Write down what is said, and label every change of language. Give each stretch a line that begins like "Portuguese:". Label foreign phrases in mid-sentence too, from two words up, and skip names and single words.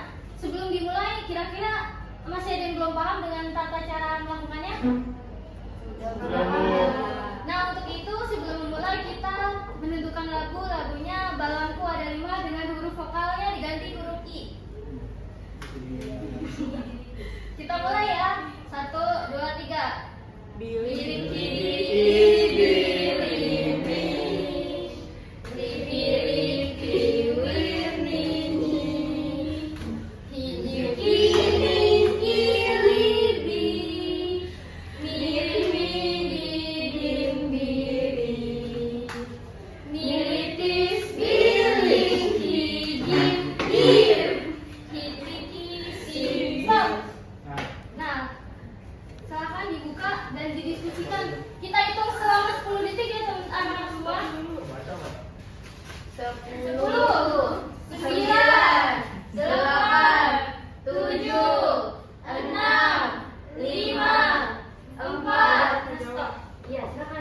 Indonesian: Sebelum dimulai, kira-kira masih ada yang belum paham dengan tata cara melakukannya? Sudah paham. Nah, untuk itu sebelum memulai kita menentukan lagunya Balangku Ada 5 dengan huruf vokalnya diganti huruf I. Kita mulai ya. 1, 2, 3. Biring biring biring biring biring biring hilir kiring kiribi miring miring biring niritis biring hijir hir hitriki stop. Nah, silakan dibuka dan didiskusikan. Kita hitung selama 10 detik ya teman-teman semua. 10, 9, 8, 7, 6, 5, 4, 3, stop. Iya, silakan.